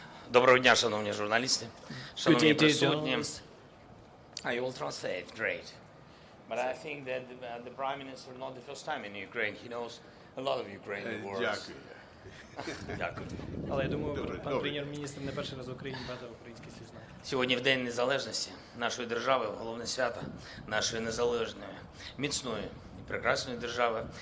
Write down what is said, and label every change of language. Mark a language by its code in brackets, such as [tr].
[uk] Доброго дня, шановні журналісти, шановні присутні. [en] I will translate, great. But I think that the Prime Minister not the first time in Ukraine. He knows a lot of Ukrainian words. [uk] Дякую. Дякую. Але я думаю, пан прем'єр-міністр не перший раз в Україні багато українських слів знає. Сьогодні в День Незалежності нашої держави, головне свято нашої незалежної, міцної і прекрасної держави.